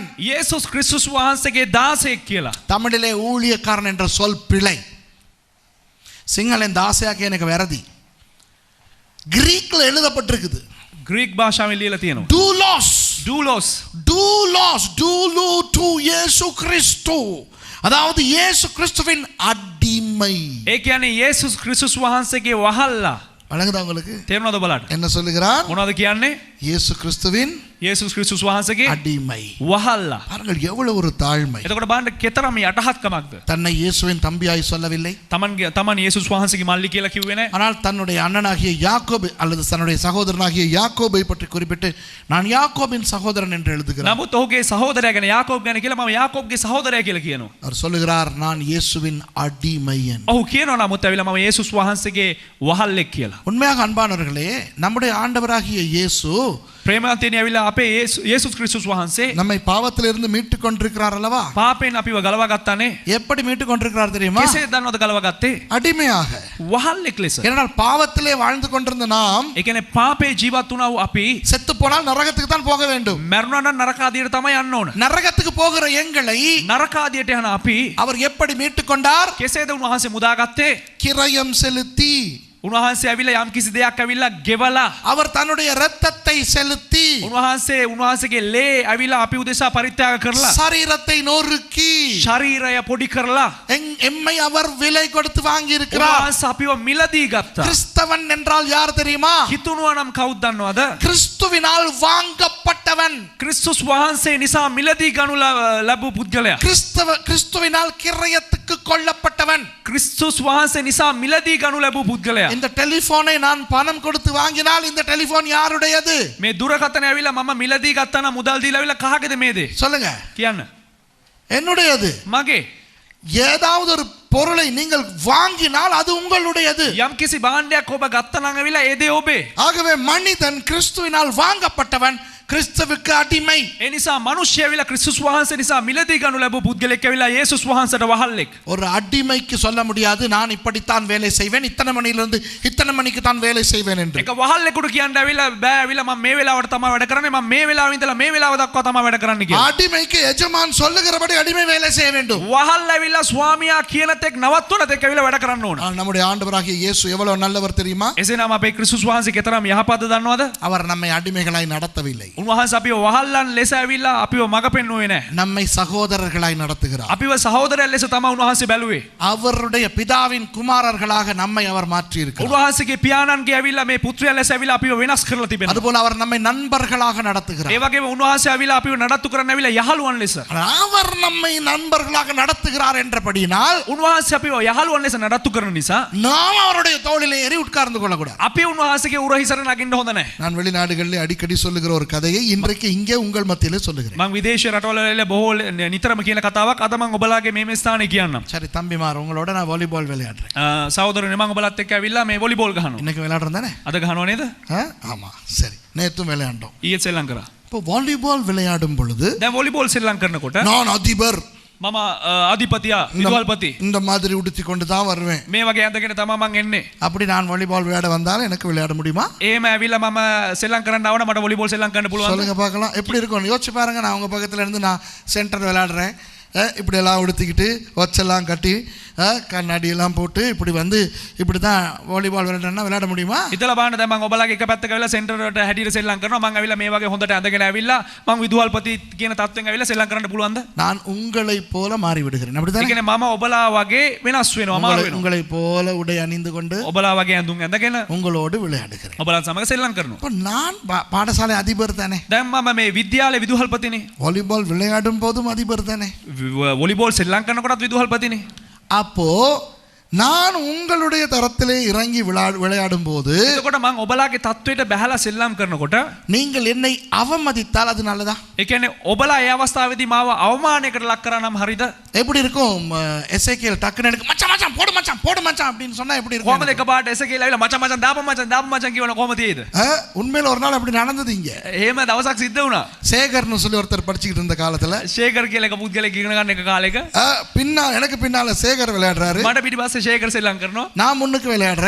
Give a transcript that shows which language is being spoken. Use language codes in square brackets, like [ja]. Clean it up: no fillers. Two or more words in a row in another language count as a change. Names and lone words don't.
[si] යේසුස් ක්‍රිස්තුස් වහන්සේගේ දාසයෙක් කියලා. [ta] தமிழிலே ஊழியக்காரன் என்ற சொல் பிழை, சிங்களன் தாசையா எனக்கு වැරදි. கிரீக்ல எழுதப்பட்டிருக்குது. [si] ග්‍රීක් භාෂාවෙන් ලියලා තියෙනවා. [el] δοῦλος τοῦ [ta] இயேசு கிறிஸ்து, அதாவது இயேசு கிறிஸ்துவின் அடிமை. [si] ඒ කියන්නේ යේසුස් ක්‍රිස්තුස් වහන්සේගේ වහල්ලා. [ta] வழங்குதா உங்களுக்கு? [si] තේරුණාද බලන්න? [ta] என்ன சொல்லுகிறார்? [si] මොනවද කියන්නේ? [ta] இயேசு கிறிஸ்துவின் [si] යේසුස් ක්‍රිස්තුස් වහන්සේගේ [ta] அடிமை. [si] වහල්ලා. [ta] பாருங்கள் எவ்வளவு ஒரு தாழ்மை. [si] එතකොට බලන්න කෙතරම් යටහත්කමක්ද? [ta] தன்னை இயேசுவின் தம்பியாய் சொல்லவில்லை, [si] තමන් යේසුස් වහන්සේගේ මල්ලි කියලා කිව්වේ නැහැ. [ta] ஆனால் தன்னுடைய அண்ணனாகிய யாக்கோபு அல்லது தன்னுடைய சகோதரனாகிய யாக்கோபை பற்றி குறிப்பிட்டு நான் யாக்கோபின் சகோதரன் என்று எழுதுகிறார். [si] නමුත් ඔහුගේ සහෝදරයා ගැන යාකෝබ් ගැන කියලා මම යාකෝබ්ගේ සහෝදරයා කියලා කියනවා. [ta] அவர் சொல்லுகிறார் நான் இயேசுவின் அடிமையன். [si] ඔහු කියනවා නමුත් ඇවිල්ලා මම යේසුස් වහන්සේගේ වහල්ලෙක් කියලා. [ta] உண்மையாக அன்பானவர்களே, நம்முடைய ஆண்டவராகிய இயேசு [si] ප්‍රේමවන්තයනි ඇවිල්ලා අපේ යේසුස් ක්‍රිස්තුස් වහන්සේ [ta] நம்மை பாவத்திலிருந்து மீட்டு கொண்டிருக்கிறார் அல்லவா? [si] පාපයෙන් අපිව ගලවා ගත්තානේ. [ta] எப்படி மீட்டு கொண்டிருக்கிறார் தெரியுமா? [si] කෙසේ දන්නවද ගලවා ගත්තේ? [ta] அடிமையாக. [si] වහල්ලෙක් ලෙස. [ta] ஏனென்றால் பாவத்திலே வாழ்ந்து கொண்டிருந்த நாம் [si] ඒ කියන්නේ පාපේ ජීවත් වුණා වූ අපි [ta] செத்து போனால் நரகத்துக்கு தான் போக வேண்டும். [si] මැරුණා නම් නරක ආදියට තමයි යන්න ඕන. [ta] நரகத்துக்கு போகிற எங்களை [si] නරක ආදියට යන අපි [ta] அவர் எப்படி மீட்டு கொண்டார்? [si] කෙසේද උන්වහන්සේ මුදාගත්තේ? [ta] கிரயம் செலுத்தி. [si] උන්වහන්සේ ඇවිල්ලා යම් කිසි දෙයක් ඇවිල්ලා ගෙවලා [ta] அவர் தன்னுடைய இரத்தத்தை செலுத்தி [si] උන්වහන්සේගේ ලේ ඇවිල්ලා අපි උදෙසා පරිත්‍යාග කරලා [ta] சரீரத்தை நொறுக்கி [si] ශරීරය பொடி කරලා [ta] எம்மை அவர் விலை கொடுத்து வாங்கி இருக்கிறார். [si] උන්වහන්සේ අපිව මිලදී ගත්තා. [ta] கிறிஸ்தவன் என்றால் யார் தெரியுமா? [si] හිතුණුවා නම් කවුද දන්නවද? [ta] கிறிஸ்துவினால் வாங்கப்பட்டவன். [si] ක්‍රිස්තුස් වහන්සේ නිසා මිලදී ගනු ලැබූ පුද්ගලයා. [ta] கிறிஸ்துவினால் கிரயத்துக்கு கொல்லப்பட்டவன். [si] ක්‍රිස්තුස් වහන්සේ නිසා මිලදී ගනු ලැබූ පුද්ගලයා. [ta] இந்த டெலிபோனை நான் பணம் கொடுத்து வாங்கினால் இந்த டெலிபோன் யாருடையது? [si] මේ දුරකථන ඇවිල්ලා මම මිලදී ගත්තා නම් මුදල් දීලා ඇවිල්ලා කාගේද මේ දේ? [ta] சொல்லுங்க. [si] කියන්න. [ta] என்னுடையது. [si] මගේ. [ta] ஏதாவது ஒரு பொருளை நீங்கள் வாங்கினால் அது உங்களுடையது. [si] යම් කිසි භාණ්ඩයක් ඔබ ගත්තා නම් ඇවිල්ලා ඒ දේ ඔබේ. [ta] ஆகவே மனிதன் கிறிஸ்துவினால் வாங்கப்பட்டவன், கிறிஸ்துவுக்கு அடிமை. [si] ඒ නිසා මිනිස්සු ඇවිල්ලා ක්‍රිස්තුස් වහන්සේ නිසා මිලදී ගනු ලැබූ පුද්ගලෙක් ඇවිල්ලා යේසුස් වහන්සේට වහල්ලෙක්. [ta] ஒரு அடிமைக்கு சொல்ல முடியாது நான் இப்படித்தான் வேலை செய்வேன், இத்தனை மணியிலிருந்து இத்தனை மணிக்கு தான் வேலை செய்வேன் என்று. [si] එක වහල්ලෙකුට කියන්න ඇවිල්ලා බෑ ඇවිල්ලා මම මේ වෙලාවට තමයි වැඩ කරන්නේ, මම මේ වෙලාවෙ ඉඳලා මේ වෙලාව දක්වා තමයි වැඩ කරන්න කියලා. [ta] அடிமைக்கு எஜமான் சொல்லுகிறபடி அடிமை வேலை செய்ய வேண்டும். [si] වහල් ඇවිල්ලා ස්වාමියා කියන තෙක් නවත්වන තෙක් ඇවිල්ලා වැඩ කරන්න ඕන. [ta] நம்முடைய ஆண்டவராகிய இயேசு எவ்வளவு நல்லவர் தெரியுமா? [si] එසේනම් අපේ ක්‍රිස්තුස් වහන්සේ කෙතරම් යහපත්ද දන්නවද? [ta] அவர் நம்மை அடிமைகளாய் நடத்தவில்லை. [si] උන්වහන්සේ අපිව වහල්ලන් ලෙස ඇවිල්ලා අපිව මඟ පෙන්වුවේ නැහැ. [ta] நம்மை சகோதரர்களாய் நடத்துகிறார். [si] අපිව සහෝදරයන් ලෙස තමයි උන්වහන්සේ බැලුවේ. [ta] அவருடைய பிதாவின் குமாரர்களாக நம்மை அவர் மாற்றி இருக்கிறார். [si] උන්වහන්සේගේ පියාණන්ගේ ඇවිල්ලා මේ පුත්‍රයන් ලෙස ඇවිල්ලා අපිව වෙනස් කරලා තිබෙනවා. [ta] அதுபோல அவர் நம்மை நண்பர்களாக நடத்துகிறார். [si] ඒ වගේම උන්වහන්සේ ඇවිල්ලා අපිව නඩත්තු කරන්න ඇවිල්ලා යහළුවන් ලෙස. [ta] அவர் நம்மை நண்பர்களாக நடத்துகிறார் என்றபடியினால் [si] උන්වහන්සේ අපිව යහළුවන් ලෙස නඩත්තු කරන නිසා [ta] நாம் அவருடைய தோளிலே ஏறி உட்கார்ந்து கொள்ளக்கூடாது. [si] අපි උන්වහන්සේගේ උරහිසට නගින්න හොඳ නැහැ. [ta] நான் வெளிநாடுகளில் அடிக்கடி சொல்லுகிற ஒரு கதை கதையை இன்றைக்கு இங்கே உங்கள் மத்தியிலே சொல்லுகிறேன். [si] මම විදේශ රටවල බොහෝ නිතරම කියන කතාවක් අද මම ඔබලාගේ මේ ස්ථානයේ කියන්නම්. [ta] சரி தம்பிமார், உங்களோட நான் வாலிபால் விளையாடுறேன். [si] සහෝදරනේ මම ඔබලත් එක්ක ඇවිල්ලා මේ වොලිබෝල් ගහනවා. [ta] இன்னைக்கு விளையாடுறோம் தானே? [si] අද ගහනව නේද? [ta] ஆமா, சரி. நேற்றும் விளையாண்டோம். [si] ඊයේ සෙල්ලම් කරා. [ta] இப்போ வாலிபால் விளையாடும் பொழுது [si] දැන් වොලිබෝල් සෙල්ලම් කරනකොට [ta] நான் அதிபர் [si] මම අධිපතියා විදුහල්පති [ta] இந்த மாதிரி உடுத்தி கொண்டு தான் வருவேன். [si] මේ වගේ ඇඳගෙන තමයි මං එන්නේ. [ta] அப்படி நான் வாலிபால் விளையாட வந்தாலும் எனக்கு விளையாட முடியுமா? [si] එහෙම ඇවිල්ලා මම සෙල්ලම් කරන්න ආවම මට වොලිබෝල් සෙල්ලම් කරන්න පුළුවන්ද? [ta] சொல்லுங்க பார்க்கலாம். எப்படி இருக்கும் யோசிச்சு பாருங்க. நான் உங்க பக்கத்துல இருந்து நான் சென்டர் விளையாடுறேன். இப்படி எல்லாம் உடுத்திக்கிட்டு ஒச்செல்லாம் கட்டி கண்ணாடி எல்லாம் போட்டு இப்படி வந்து இப்படி தான் வாலிபால் விளையாடுறேன்னா விளையாட முடியுமா? [si] හිතලා බලන්න දැන් මම ඔබලාගේ එක පැත්තක ඇවිල්ලා සෙන්ටර් වලට හැටියට සෙල්ලම් කරනවා. මං ඇවිල්ලා මේ වගේ හොඳට ඇඳගෙන ඇවිල්ලා මං විදුහල්පති කියන තත්ත්වෙන් ඇවිල්ලා සෙල්ලම් කරන්න පුළුවන්ද? [ta] நான் உங்களை போல மாறி விடுகிறேன். [si] ඒ [ta] அப்படிதானே? [si] කියන්නේ මම ඔබලා වගේ වෙනස් වෙනවා, මාරු වෙනවා. [ta] உங்களை போல உடை அணிந்து கொண்டு [si] ඔබලා වගේ ඇඳුම් ඇඳගෙන [ta] உங்களோடு விளையாடுகிறேன். [si] ඔබලා සමග සෙල්ලම් කරනවා. [ta] இப்போ நான் பாடசாலை அதிபர் தானே? [si] දැන් මම මේ විද්‍යාලයේ විදුහල්පතිනේ. [ta] வாலிபால் விளையாடும் போதும் அதிபர் தானே? [si] වොලිබෝල් සෙල්ලම් කරනකොටත් විදුහල්පතිනේ. [ta] அப்போ நான் உங்களுடைய தரத்திலே இறங்கி விளையாடும் போது [si] එතකොට මං ඔබලාගේ තත්වයට බැහැලා සෙල්ලම් කරනකොට [ta] நீங்கள் என்னை அவமதித்தால் அது நல்லதா? [si] ඒ කියන්නේ ඔබලා ඒ අවස්ථාවේදී මාව අවමානයකට ලක් කරා නම් හරිද? [ta] எப்படி இருக்கும்? எசேக்கியல் டக்குன்னு எனக்கு மச்சான் மச்சான் போடு மச்சான் போடு மச்சான் அப்படின்னு சொன்னா எப்படி இருக்கும்? [si] කොහමද එකපාරට එසකේලා ඇවිල්ලා මචං මචං දාපන් මචං කියවන කොහමද තියෙද? [ta] உண்மையில ஒரு நாள் அப்படி நடந்தது இங்க. [si] එහෙම දවසක් සිද්ධ වුණා. [ta] சேகர்னு சொல்லி ஒருத்தர் படிச்சுக்கிட்டு இருந்த காலத்துல [si] ශේකර් කියලා එක පුද්ගලෙක් ඉගෙන ගන්න එක කාලෙක [ta] எனக்கு பின்னால சேகர் விளையாடுறாரு. [si] මට පිටිපස්සේ ශේකර් සෙල්ලම් කරනවා. [ta] நான் முன்னுக்கு விளையாடுறேன்.